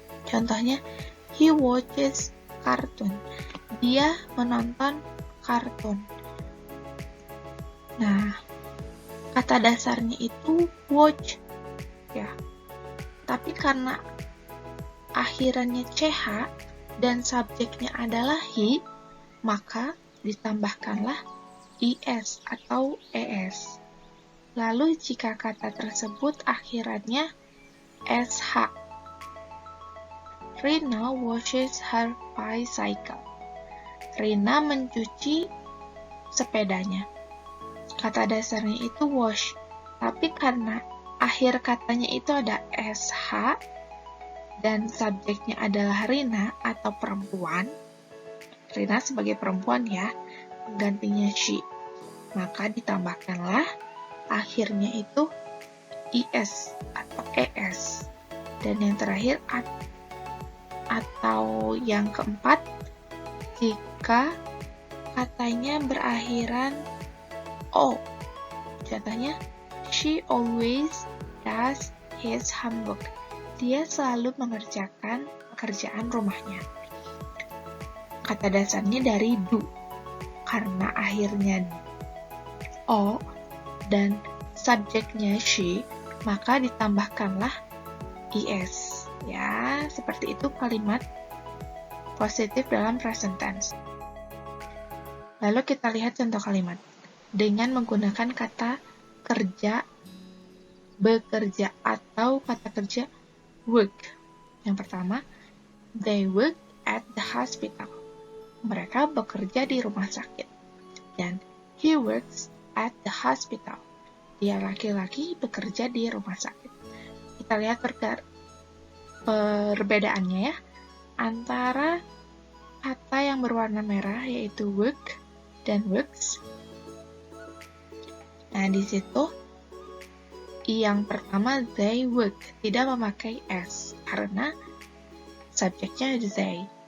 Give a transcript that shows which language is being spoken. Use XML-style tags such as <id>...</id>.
<id>Contohnya,</id> <en>he watches cartoon.</en> <id>Dia menonton kartun. Nah, kata dasarnya itu watch ya. Tapi karena akhirannya ch dan subjeknya adalah he, maka ditambahkanlah is atau es. Lalu jika kata tersebut akhirannya ISH.</id> <en>Rina washes her bicycle.</en> <id>Rina mencuci sepedanya. Kata dasarnya itu wash, tapi karena akhir katanya itu ada SH dan subjeknya adalah Rina atau perempuan, Rina sebagai perempuan ya, penggantinya she, maka ditambahkanlah akhirnya itu IS atau ES. Dan yang terakhir atau yang keempat, jika katanya berakhiran O. Contohnya,</id> <en>she always does his homework.</en> <id>Dia selalu mengerjakan pekerjaan rumahnya. Kata dasarnya dari do. Karena akhirnya O dan subjeknya she, maka ditambahkanlah IS. Ya, seperti itu kalimat positif dalam present tense. Lalu kita lihat contoh kalimat dengan menggunakan kata kerja, bekerja, atau kata kerja work. Yang pertama,</id> <en>they work at the hospital.</en> <id>Mereka bekerja di rumah sakit. Dan</id> <en>he works at the hospital.</en> <id>Dia laki-laki bekerja di rumah sakit. Kita lihat perbedaannya ya, antara kata yang berwarna merah yaitu work dan works. Nah, di situ yang pertama they work tidak memakai s karena subjeknya they.</id>